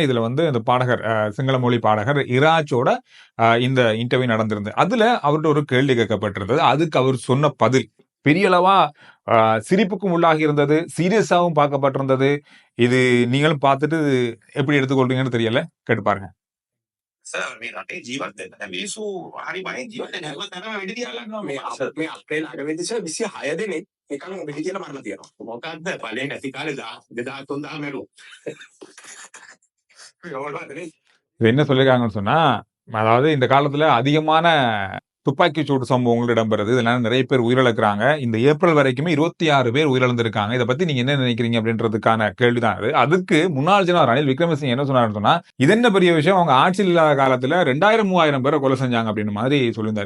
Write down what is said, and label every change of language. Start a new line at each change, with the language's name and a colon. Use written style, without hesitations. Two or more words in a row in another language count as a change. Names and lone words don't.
Tamil: இதுல இந்த பாடகர், சிங்கள மொழி பாடகர் இராஜோட இந்த இன்டர்வியூ நடந்திருந்தது. அதுல அவர்கிட்ட ஒரு கேள்வி கேட்கப்பட்டிருந்தது. அதுக்கு அவர் சொன்ன பதில் பெரிய அளவா சிரிப்புக்கும் உள்ளாகி இருந்தது, சீரியஸாவும் பார்க்கப்பட்டிருந்தது. இது நீங்களும் பார்த்துட்டு எப்படி எடுத்துக்கொள்றீங்கன்னு தெரியல, கேட்டு பாருங்க.
Sinhala: මේ රටේ ජීවත් වෙන්න. දැන් මිනිස්සු හරි බයෙන් ජීවත් වෙන හැම තැනම වෙඩි තියලා ගන්නවා. මේ අපේ ළඟ සර් 26 දෙනෙක් නිකන් වෙඩි තියලා මරලා තියෙනවා. මොකද්ද බලේ නැති කාලේ 2000 මැරුවා.
Tamil: இது என்ன சொல்லிருக்காங்கன்னு சொன்னா, அதாவது இந்த காலத்துல அதிகமான துப்பாக்கி சூடு சம்பவங்கள் இடம்பெறுது. இதனால நிறைய பேர் உயிரிழக்கிறாங்க. இந்த ஏப்ரல் வரைக்குமே 26 பேர் உயிரிழந்திருக்காங்க. இதை பத்தி நீங்க என்ன நினைக்கிறீங்க அப்படின்றதுக்கான கேள்விதான் அது. அதுக்கு முன்னாள் ஜனாதிபதி ரணில் விக்ரமசிங்க என்ன சொன்னாருன்னு சொன்னா, இது என்ன பெரிய விஷயம், அவங்க ஆட்சியில் இல்லாத காலத்துல 2000-3000 பேரை கொலை செஞ்சாங்க அப்படின்னு மாதிரி சொல்லியிருந்தாரு.